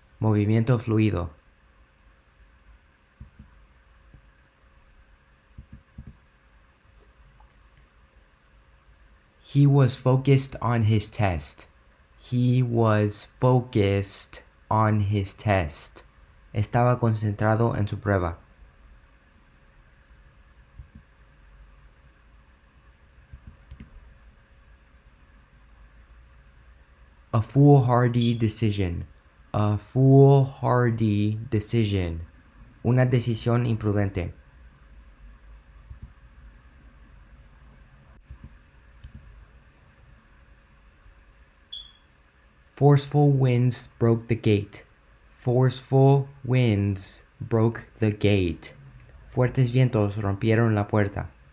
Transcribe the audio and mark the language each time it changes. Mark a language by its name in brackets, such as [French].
[Spanish] Movimiento fluido. [English] He was focused on his test. He was focused on his test. [Spanish] Estaba concentrado en su prueba. [English] A foolhardy decision. A foolhardy decision. [Spanish] Una decisión imprudente. [English] Forceful winds broke the gate. Forceful winds broke the gate. [Spanish] Fuertes vientos rompieron la puerta.